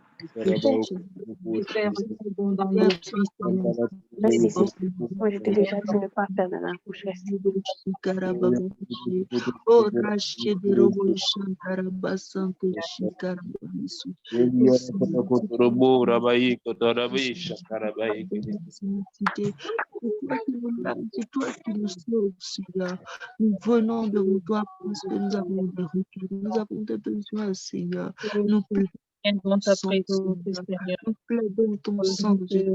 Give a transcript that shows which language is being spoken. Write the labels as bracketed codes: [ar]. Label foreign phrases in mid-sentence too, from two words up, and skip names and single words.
[fr] Moi, je t'ai déjà dit de ne pas faire de la couche. Oh, raché de robo chantaraba santo chikarabasu. C'est toi qui nous sauves, Seigneur. Nous venons devant toi parce que nous avons des requêtes, nous avons des besoins, Seigneur. Nous plaidons ta présence, Seigneur. Nous plaidons ton sang, Jésus.